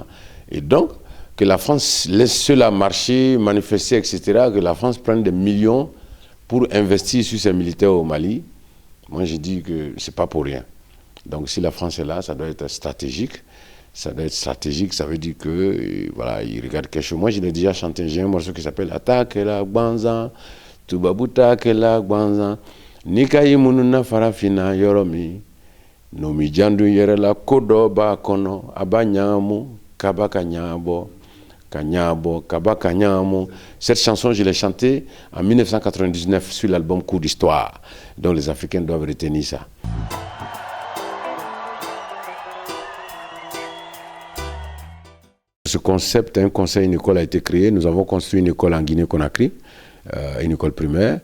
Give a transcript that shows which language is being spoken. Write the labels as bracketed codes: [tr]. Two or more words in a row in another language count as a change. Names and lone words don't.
[fr] Et donc, que la France laisse cela marcher, manifester, etc., que la France prenne des millions pour investir sur ses militaires au Mali, moi je dis que ce n'est pas pour rien. Donc si la France est là, ça doit être stratégique. Ça doit être stratégique, ça veut dire que, voilà, ils regardent quelque chose. Moi, je l'ai déjà chanté, j'ai un morceau qui s'appelle Attaque la Gbanza, [man] Tubabuta la Gbanza, Nikayi Mununa Farafina Yoromi, Nomi Jandu Yerela Kodo Bakono, Abanyamu, Kabakanyabo, Kanyabo, Kabakanyamo. [fr] Cette chanson, je l'ai chantée en 1999 sur l'album Coup d'Histoire. Donc les Africains doivent retenir ça. Ce concept, un conseil, une école a été créé. Nous avons construit une école en Guinée-Conakry, une école primaire.